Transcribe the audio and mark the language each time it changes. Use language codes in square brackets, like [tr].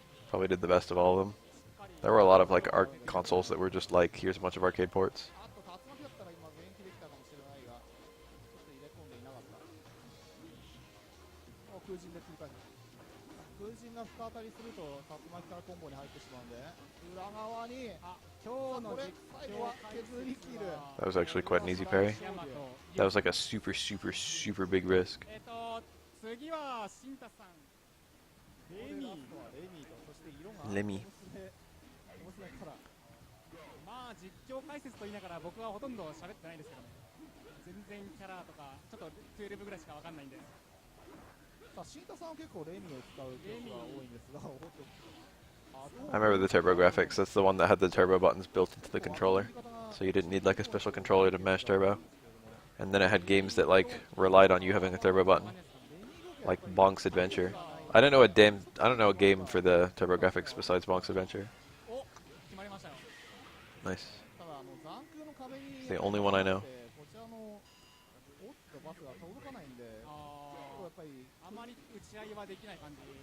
[en] Probably did the best of all of them. There were a lot of like consoles that were just like, here's a bunch of arcade ports. [ja] あと竜巻だったら今現役できたかもしれないが、ちょっと入れ込んでいなかった。空陣で切り替えた。空陣が深当たりすると竜巻からコンボに入ってしまうんで、裏側に、今日の最後は削り切る。 [en] That was actually quite an easy parry. That was like a super, super, super big risk. [ja] 次は新太さん。レミ。レミと、そして色が [en] Lemmy. [ja] 娘から。まあ実況解説と言いながら僕はほとんど喋ってないんですけどね。全然キャラとかちょっと12ぐらいしかわかんないんで。さあ、新太さんは結構レミを使うケースが多いんですが、ほとんど [en] I remember the turbo graphics. That's the one that had the turbo buttons built into the controller. So you didn't need like a special controller to mash turbo. And then it had games that like relied on you having a turbo button. Like Bonk's Adventure. I don't know a game for the turbo graphics besides Bonk's Adventure. [ja] お、決まりましたよ。 [en] Nice. [ja] ただ残空の壁に [en] The only one I know. [ja] こちらのおっとバスが届かないんで、やっぱりあまり打ち合いはできない感じ。